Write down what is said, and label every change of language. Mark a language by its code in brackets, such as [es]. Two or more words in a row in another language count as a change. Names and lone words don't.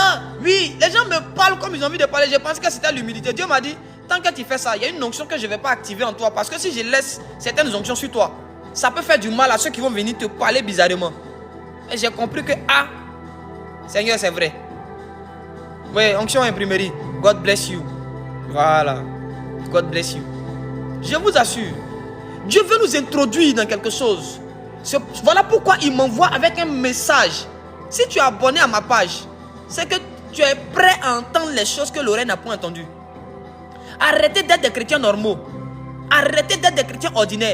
[fr] Oui, les gens me parlent comme ils ont envie de parler. Je pense que c'était l'humilité. Dieu m'a dit, tant que tu fais ça, il y a une onction que je ne vais pas activer en toi. Parce que si je laisse certaines onctions sur toi, ça peut faire du mal à ceux qui vont venir te parler bizarrement. Et j'ai compris que, Seigneur, c'est vrai. Oui, onction imprimerie. [en] God bless you. Voilà. God bless you. [fr] Je vous assure, Dieu veut nous introduire dans quelque chose. Voilà pourquoi il m'envoie avec un message. Si tu es abonné à ma page, c'est que tu es prêt à entendre les choses que l'oreille n'a pas entendues. Arrêtez d'être des chrétiens normaux. Arrêtez d'être des chrétiens ordinaires.